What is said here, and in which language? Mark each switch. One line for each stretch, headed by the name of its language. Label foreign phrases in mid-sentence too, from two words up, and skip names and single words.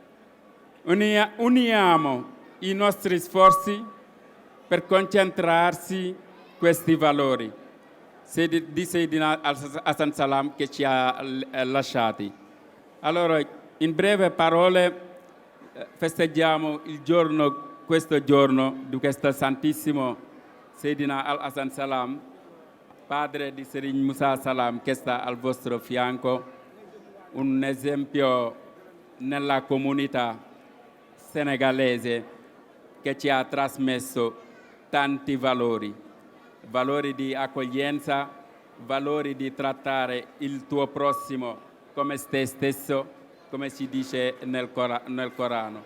Italian: Uniamo i nostri sforzi per concentrarsi questi valori di Sayyidina Hasan Salam che ci ha lasciati. Allora, in breve parole, festeggiamo questo giorno di questo Santissimo Sayyidina Al-Hasan Salam, padre di Serigne Moussa Salam, che sta al vostro fianco, un esempio nella comunità senegalese che ci ha trasmesso tanti valori di accoglienza, valori di trattare il tuo prossimo come te stesso, come si dice nel Corano.